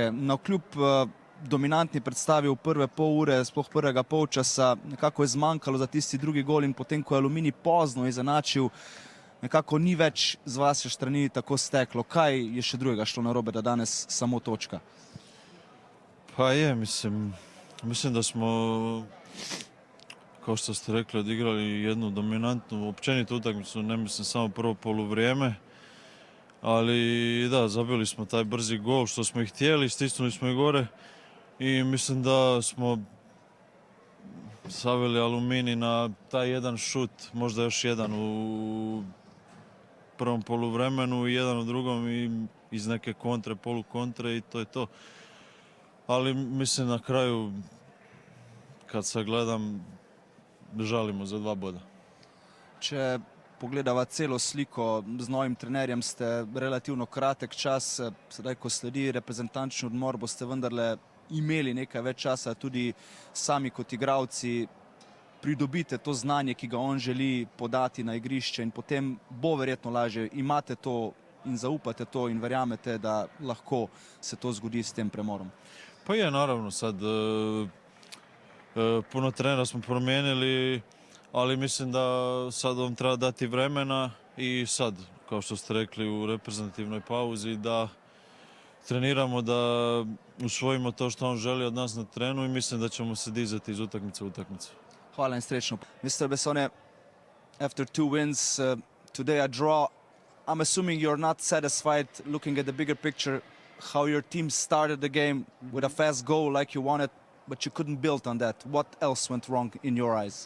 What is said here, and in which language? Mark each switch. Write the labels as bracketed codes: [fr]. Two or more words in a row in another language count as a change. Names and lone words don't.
[sl] Navkljub dominantni predstavi v prve pol ure, sploh prvega polčasa, nekako je zmanjkalo za tisti drugi gol in potem, ko je Aluminij pozno izenačil, nekako ni več z vaše strani tako steklo. Kaj je še drugega šlo narobe, da danes samo točka? [hr] Pa je, mislim da smo, kao što ste rekli, odigrali jednu dominantnu, općenitu utakmicu, ne mislim samo prvo poluvrijeme. Ali da, zabili smo taj brzi gol što smo i htjeli, stisnuli smo i gore i mislim da smo saveli Aluminij na taj jedan šut, možda još jedan u prvom poluvremenu i jedan u drugom i iz neke kontre, polukontre i to je to. Ali mislim na kraju, kad sagledam, žalimo za 2 boda. [sl] Če pogledava celo sliko, z novim trenerjem ste relativno kratek čas, sedaj ko sledi reprezentančni odmor, boste vendarle imeli nekaj več časa, tudi sami kot igralci pridobite to znanje, ki ga on želi podati na igrišče in potem bo verjetno lažje. Imate to in zaupate to in verjamete, da lahko se to zgodi s tem premorom. [hr] Pa je, naravno, sad puno trenera smo promijenili, ali mislim da sad vam treba dati vremena i sad, kao što ste rekli, u reprezentativnoj pauzi da treniramo, da usvojimo to što on želi od nas na terenu i mislim da ćemo se dizati iz utakmice u utakmicu. [sl] Hvala in srečno. Mr. [en] Bessone, after 2 wins, today a draw, I'm assuming you're not satisfied looking at the bigger picture, how your team started the game with a fast goal like you wanted, but you couldn't build on that. What else went wrong in your eyes?